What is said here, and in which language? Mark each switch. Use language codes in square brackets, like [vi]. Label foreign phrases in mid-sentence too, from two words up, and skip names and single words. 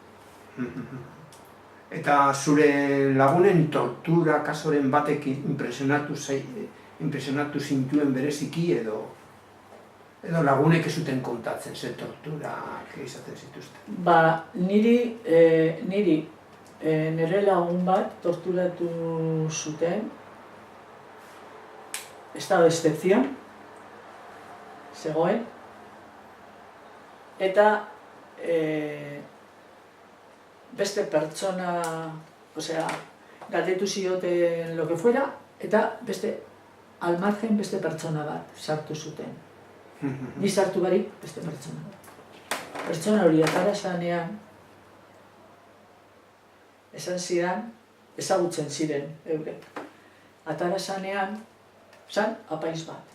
[eu] Eta zure lagunen tortura kasoren batek impresionatu zintuen bereziki edo lagunek ez zuten kontatzen ze torturak izaten zituzten? Niri nire lagun bat torturatu zuten, [es] estado de excepción, [eu] zegoen, eta beste pertsona, galdetu zioten [es] lo que fuera, [eu] eta [es] al margen [eu] beste pertsona bat sartu zuten. Ni sartu barik beste pertsona bat. Pertsona hori atara zanean, esan zidan, ezagutzen ziren eurek. Atara zanean, zan apaiz bat.